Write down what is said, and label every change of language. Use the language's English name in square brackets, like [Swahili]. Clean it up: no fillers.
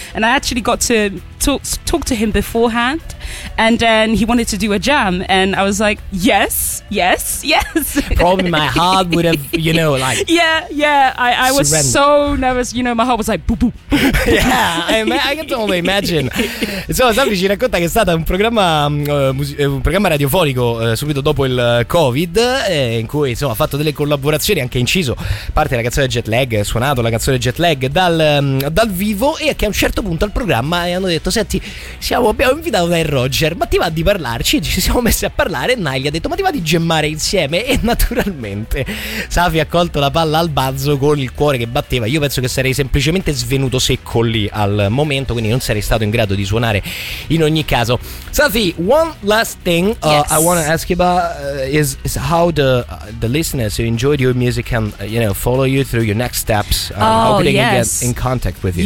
[English] And I actually got to talk to him beforehand, and then he wanted to do a jam, and I was like, yes. Probably my heart would have, you know, like... Yeah. I was so nervous. You know, my heart was like, boop, boop. I can totally imagine. [Italian] Insomma, Safi ci racconta che è stato un programma radiofonico subito dopo il COVID, in cui, insomma, ha fatto delle collaborazioni, anche inciso parte della canzone Jet Lag, suonato la canzone Jet Lag dal vivo, e che a un certo punto al programma hanno detto: senti, abbiamo invitato Nile Roger, ma ti va di parlarci? Ci siamo messi a parlare e Nile gli ha detto: ma ti va di gemmare insieme? E naturalmente Safi ha colto la palla al balzo con il cuore che batteva. Io penso che sarei semplicemente svenuto secco lì al momento, quindi non sarei stato in grado di suonare in ogni caso. [English] Safi, one last thing I want to ask you about is how the listeners who enjoyed your music and, you know, follow you through your next steps, how can they get in contact with you?